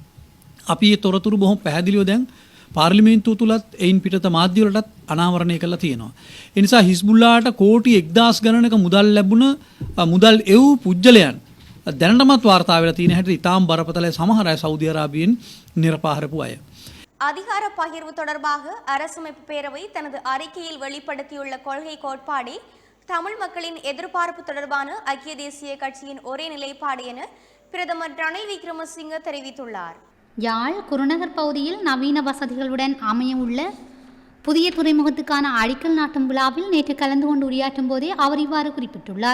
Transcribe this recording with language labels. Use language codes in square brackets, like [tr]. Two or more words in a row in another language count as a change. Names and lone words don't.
[si] අපි ඒ තොරතුරු බොහොම පැහැදිලිව දැන් පාර්ලිමේන්තුව තුලත් එයින් පිටත මාධ්‍ය වලටත් අනාවරණය කරලා තියෙනවා. ඒ නිසා හිස්බුල්ලාට කෝටි 1000 ගණනක මුදල් ලැබුණ මුදල් එව් පුජ්‍යලයන් දැනටමත් වාර්තා වෙලා තියෙන හැටි ඉතාම බරපතලයි. සමහර අය සෞදි අරාබියෙන් නිරපාහරපු අය. [ta] அதிகார பகிர்வு தொடர்பாக அரசமைப்பு பேரவை தனது அறிக்கையில் வெளிப்படுத்தியுள்ள கொள்கை கோட்பாடே தமிழ் மக்களின் எதிர்பார்ப்பு தொடர்பான ஐக்கிய தேசிய கட்சியின் ஒரே நிலைப்பாடு என பிரதமர் ரணில் விக்ரமசிங்க தெரிவித்துள்ளார். யாழ் குருநகர் பகுதியில் நவீன வசதிகளுடன் அமையவுள்ள புதிய துறைமுகத்துக்கான அடிக்கல் நாட்டும் விழாவில் நேற்று கலந்து கொண்டு உரையாற்றும் போதே அவர் இவ்வாறு குறிப்பிட்டுள்ளார்.